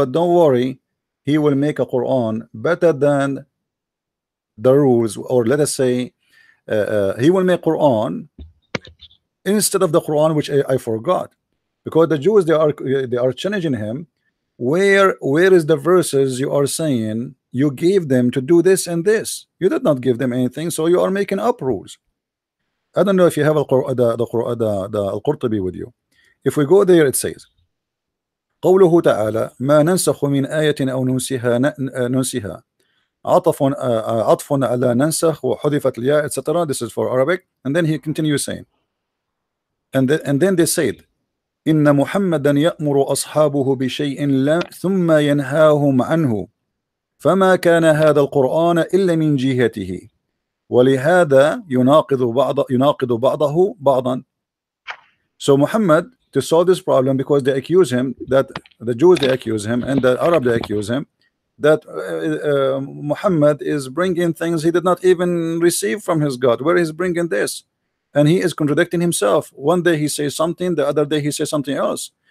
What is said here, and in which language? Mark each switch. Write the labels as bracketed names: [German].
[English] But don't worry, he will make a Quran better than the rules, or let us say he will make Quran instead of the Quran which I forgot. Because the Jews, they are challenging him. Where is the verses you are saying you gave them to do this and this? You did not give them anything, so you are making up rules. I don't know if you have the Al-Qurtubi with you. If we go there, it says [Arabic] قوله تعالى ما ننسخ من آية أو ننسها عطف على ننسخ وحذفت الياء, etc. [English] This is for Arabic. And then he continues saying, and then they said [Arabic] إن محمدا يأمر أصحابه بشيء ثم ينهاهم عنه فما كان هذا القرآن إلا من جهته ولهذا يناقض بعضه بعضا. [English] So Muhammad, to solve this problem, because they accuse him, that the Jews, they accuse him, and the Arab, they accuse him, that Muhammad is bringing things he did not even receive from his God. Where is bringing this? And he is contradicting himself. One day he says something, the other day he says something else.